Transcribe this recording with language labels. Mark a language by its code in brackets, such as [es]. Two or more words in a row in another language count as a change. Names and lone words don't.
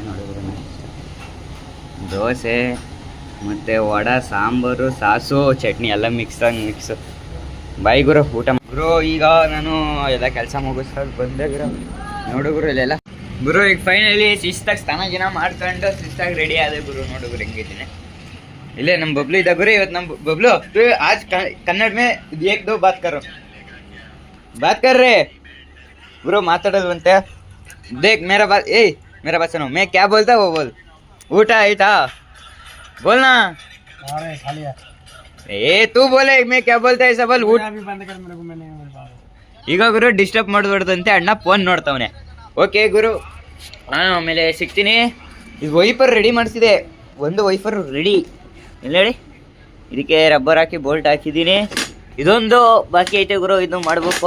[kn] ನೋಡಿದ್ರು ದೋಸೆ ಮತ್ತು ವಡೆ, ಸಾಂಬಾರು, ಸಾಸು, ಚಟ್ನಿ ಎಲ್ಲ ಮಿಕ್ಸು. ಬಾಯ್ ಗುರು ಊಟ ಗುರು. ಈಗ ನಾನು ಎಲ್ಲ ಕೆಲಸ ಮುಗಿಸ್ಕೊಂಡು ಬಂದೆ ಗುರು. ನೋಡು ಗುರು ಇಲ್ಲೆಲ್ಲ ಗುರು. ಈಗ ಫೈನಲಿ ಶಿಸ್ತಾಗಿ ಸ್ನಾನ ಗಿನ ಮಾಡ್ಕೊಂಡು ಶಿಸ್ತಾಗಿ ರೆಡಿ ಆದೆ ಗುರು. ನೋಡು ಗುರು ಹೆಂಗಿದ್ದೀನಿ. ಇಲ್ಲೇ ನಮ್ಮ ಬಬ್ಲು ಇದ್ದ ಗುರು. ಇವತ್ತು ನಮ್ಮ ಬಬ್ಲು [hi] आज कन्नड़ में एक दो बात कर रहे गुरु. [kn] ಮಾತಾಡೋದು ಅಂತೆ. [hi] देख मेरा बात सुनो. मैं क्या बोलता वो बोल. [kn] ಊಟ ಆಯ್ತಾ बोलना. [hi] ए तू बोले मैं क्या बोलता ऐसा बोल. [kn] ಊಟ ಈಗ ಗುರು ಡಿಸ್ಟರ್ಬ್ ಮಾಡಬಾರ್ದಂತೆ. ಅಣ್ಣ ಫೋನ್ ನೋಡ್ತಾವನೆ. ಓಕೆ ಗುರು, ನಾನು ಆಮೇಲೆ ಸಿಗ್ತೀನಿ. ಈಗ ವೈಫರ್ ರೆಡಿ ಮಾಡಿಸಿದೆ. ಒಂದು ವೈಫರ್ ರೆಡಿ ಇಲ್ಲ ಹೇಳಿ. ಇದಕ್ಕೆ ರಬ್ಬರ್ ಹಾಕಿ ಬೋಲ್ಟ್ ಹಾಕಿದ್ದೀನಿ. ಇದೊಂದು ಬಾಕಿ ಐತೆ ಗುರು, ಇದು ಮಾಡಬೇಕು.